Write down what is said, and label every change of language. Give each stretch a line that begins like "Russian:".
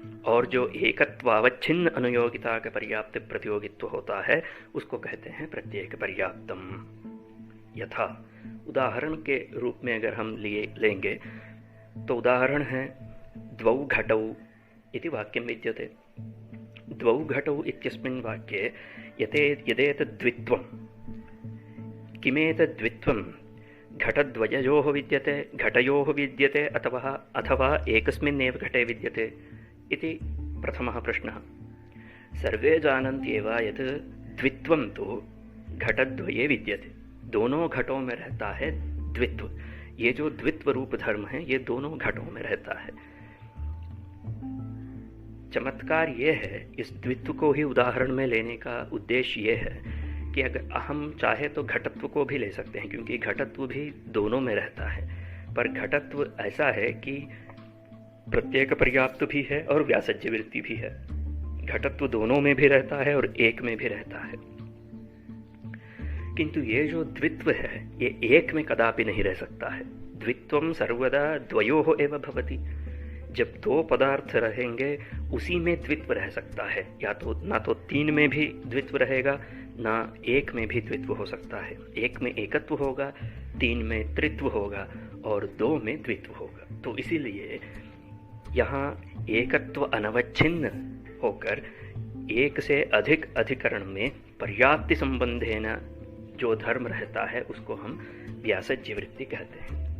Hindi: और जो एकत्वावच्छिन्न अनुयोगिता का पर्याप्त प्रतियोगित्व होता है, उसको कहते हैं प्रत्येक पर्याप्तम। यथा उदाहरण के रूप में अगर हम लेंगे तो उदाहरण है
Sanskrit: द्वौ घटौ इति वाक्यं विद्यते। द्वौ घटौ इत्यस्मिन् वाक्ये यदेतद्द्वित्वं, किमेतद्द्वित्वं घटद्वययोः विद्यते, घटयोः विद्यते, अथवा एकस्मिन्नेव घटे विद्यते इति प्रथमः प्रश्नः। सर्वे जानन्त्येव यत् द्वित्वं तु घटद्वये विद्यते,
Hindi: दोनों घटों में रहता है द्वित्व। ये जो द्वित्व रूप धर्म है, ये दोनों घटों में रहता है। चमत्कार ये है, इस द्वित्व को ही उदाहरण में लेने का उद्देश्य ये है कि अगर हम चाहे तो घटत्व को भी ले सकते हैं, क्योंकि घटत्व भी दोनों में रहता है। पर घटत्व ऐसा है कि प्रत्येक पर्याप्त भी है और व्यासज्य वृत्ति भी है। घटत्व दोनों में भी रहता है और एक में भी रहता है। किंतु ये जो द्वित्व है, ये एक में कदापि नहीं रह सकता है।
Sanskrit: द्वित्वम सर्वदा द्वयोः एव भवति।
Hindi: जब दो पदार्थ रहेंगे, उसी में द्वित्व रह सकता है। या तो ना तो तीन में भी द्वित्व रहेगा, ना एक में भी द्वित्व हो सकता है। एक में एकत्व होगा, तीन में त्रित्व होगा और दो में द्वित्व होगा। तो इसीलिए यहाँ एकत्व अनवच्छिन्न होकर एक से अधिक अधिकरण में पर्याप्ति संबंधेन जो धर्म रहता है, उसको हम व्यासज्य वृत्ति कहते हैं।